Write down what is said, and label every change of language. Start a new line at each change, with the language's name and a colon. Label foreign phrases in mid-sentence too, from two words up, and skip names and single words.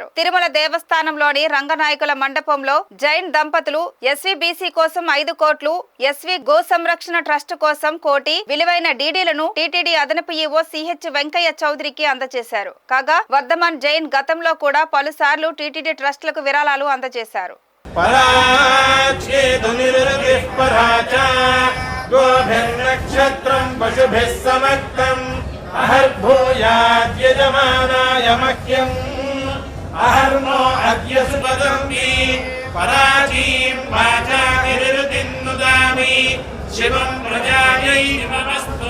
Telugu: తిరుమల దేవస్థానంలోని రంగనాయకుల మండపంలో జైన్ దంపతులు ఎస్వీబీసీ కోసం 5 కోట్లు, ఎస్వీ గో సంరక్షణ ట్రస్ట్ కోసం 1 కోటి విలువైన డీడీలను టీటీడీ అదనపు ఈవో సిహెచ్ వెంకయ్య చౌదరికి అందజేశారు. కాగా వర్ధమాన్ జైన్ గతంలో కూడా పలుసార్లు టీటీడీ ట్రస్టులకు విరాళాలు అందజేశారు.
Sanskrit: गोभिर्नक्षत्रं पशुभिः समक्तम् अहर्भूयाद्यजमानाय मह्यम् अहर्नो अद्य सुपदम्बि पराचीं वाचानिरुतिं नुदामि शिवं प्रजायै नमस्तु